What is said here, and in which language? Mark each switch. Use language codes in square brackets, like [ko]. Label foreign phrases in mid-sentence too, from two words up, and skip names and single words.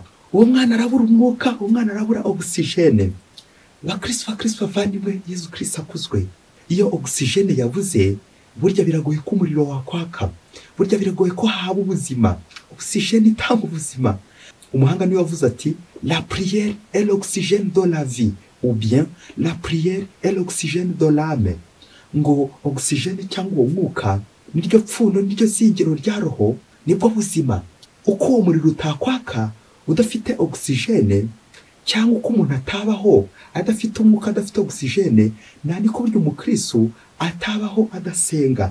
[rw] Uwo mwana arabura umwuka, uwo mwana arabura oxygene. Bakristo bavandimwe, Yesu Kristo akuzwe. Iyo oxygene yabuze, burya biragoye ko umuriro wakwaka, burya biragoye ko haba ubuzima. Oxygene itanga ubuzima. Umuhanga niwe wavuze ati [fr] la prière est l'oxygène de la vie, ou bien la prière est l'oxygène de l'âme. [rw] Ngo oxygene cyangwa uwo mwuka niryo pfundo, niryo zingiro rya roho, nibwo buzima. Uko uwo muriro utakwaka udafite oxygene, cyangwa uko umuntu atabaho adafite umwuka, adafite oxygene, niko buryo umukristo atabaho adasenga.